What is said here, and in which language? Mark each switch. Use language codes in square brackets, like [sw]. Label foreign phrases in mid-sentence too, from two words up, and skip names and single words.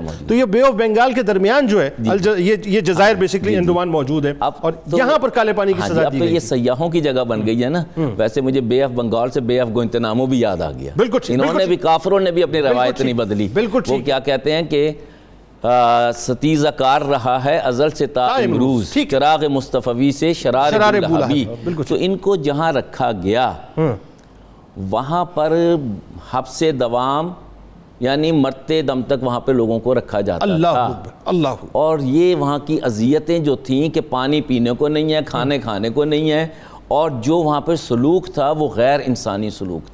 [ur] تو یہ بے آف بنگال کے درمیان جو ہے یہ جزائر بیسیکلی انڈومان موجود ہے، اور یہاں پر کالے پانی کی سزا دی اب تو گئی۔ یہ سیاحوں کی جگہ بن گئی ہے نا۔ ویسے مجھے بے آف بنگال سے بے آف گوانتانامو بھی یاد آ گیا۔ انہوں نے بھی، کافروں نے بھی اپنی روایت نہیں بدلی۔ وہ کیا کہتے ہیں کہ ستیزہ کار رہا ہے ازل سے تا امروز، چراغ مصطفی سے شرار بولہبی۔ تو ان کو جہاں رکھا گیا وہاں پر حبس دوام، یعنی مرتے دم تک وہاں پہ لوگوں کو رکھا جاتا تھا، اور یہ وہاں کی اذیتیں جو تھیں کہ پانی پینے کو نہیں ہے، کھانے کو نہیں ہے، اور جو وہاں پر سلوک تھا وہ غیر انسانی سلوک۔